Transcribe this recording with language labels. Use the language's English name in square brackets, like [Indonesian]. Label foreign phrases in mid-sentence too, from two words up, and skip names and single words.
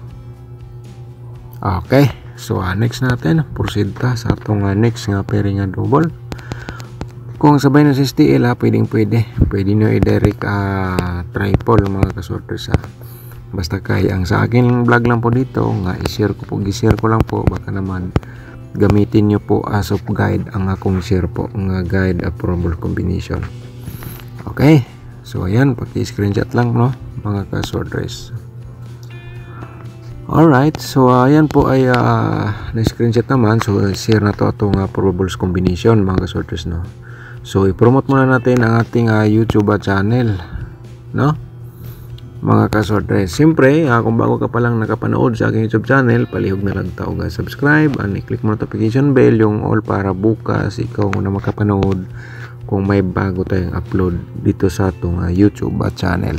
[Cebuano] Okay, so next natin, proceed ta sa atong next nga [English] pairing double. [Filipino] Kung sabay na sa STL pwede nyo i-direct triple mga kasorders basta kaya. Ang sa akin vlog lang po dito nga i-share ko lang po, baka naman gamitin nyo po [English] as of guide [Filipino] ang akong share po nga [English] guide approval combination. [Filipino] Okay, so ayan, paki-screenshot lang no mga kasorders. Alright, so ayan po ay na-screenshot naman. [Cebuano] So share na to atong [English] probables combination [Cebuano] mga kasorders no. [Filipino] So i-promote muna natin ang ating YouTube channel no mga kasordres. Siyempre kung bago ka pa lang nakapanood sa aking YouTube channel, [Cebuano] palihog na lang [Filipino] tao subscribe and i-click mo [English] notification bell [Filipino] yung all para bukas ikaw na makapanood kung may bago tayong upload dito sa atong YouTube channel.